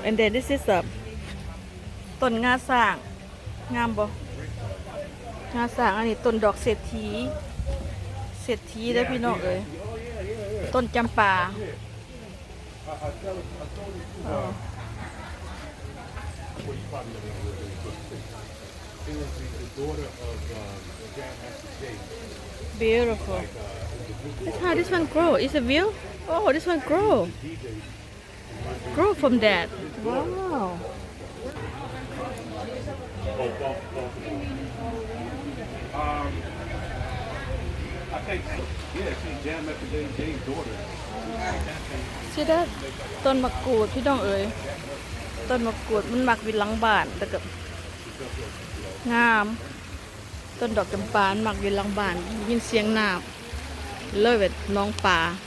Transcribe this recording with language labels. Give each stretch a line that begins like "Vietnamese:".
English: And then this is a
Northeastern Thai: ต้นงาสร้างงามบ่งาสร้างอันนี้ต้นดอกเศรษฐีเด้อพี่น้องเอ๋ยต้นจำปา
English: Beautiful. That's how this one grow. It's a view. Oh, this one grow from that. Wow. I think, yeah, she jammed up to James' daughter. See that?
Northeastern Thai: ต้นมะกรูดพี่น้องเอ๋ยต้นมะกรูดมันมักวิหลังบ้านแต่ก็งามต้นดอกจำปามันมักวิหลังบ้านยินเสียงน้ำเลยแบบน้องปลา